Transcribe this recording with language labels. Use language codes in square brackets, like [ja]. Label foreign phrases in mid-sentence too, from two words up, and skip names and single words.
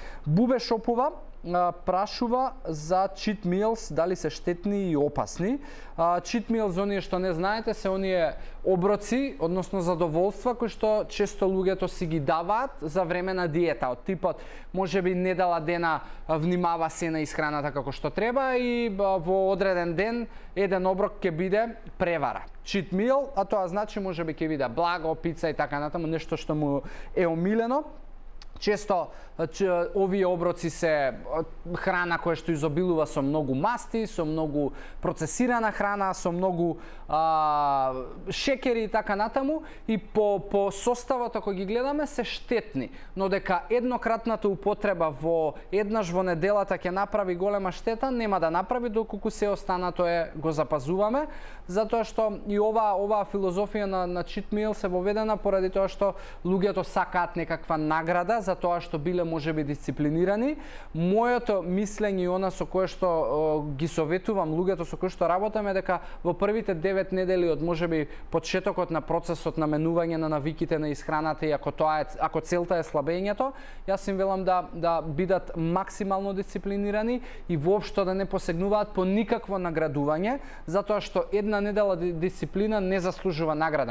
[mk] Бубе Шопова прашува за [en] cheat meals, [mk] дали се штетни и опасни. [en] Cheat meals, [mk] оние што не знаете, се оние оброци, односно задоволства, кои што често луѓето си ги даваат за време на диета. Од типот, можеби недела дена внимава се на исхраната како што треба и во одреден ден еден оброк ќе биде превара. [en] Cheat meal, [mk] а тоа значи можеби ќе биде благо, пица и така натаму, нешто што му е омилено. Често овие оброци се храна која што изобилува со многу масти, со многу процесирана храна, со многу шекери и така натаму, и по составот ако ги гледаме се штетни, но дека еднократната употреба во еднаш во неделата ќе направи голема штета, нема да направи, доколку се останато го запазуваме, затоа што и оваа филозофија на [en] cheat meal [mk] се воведена поради тоа што луѓето сакаат некаква награда за тоа што биле можеби дисциплинирани. Моето мислење и она со кое што ги советувам луѓето со кои што работаме, дека во првите 9 недели од можеби почетокот на процесот на менување на навиките на исхраната и ако целта е слабењето, јас им велам да бидат максимално дисциплинирани и воопшто да не посегнуваат по никакво наградување, затоа што една недела дисциплина не заслужува награда.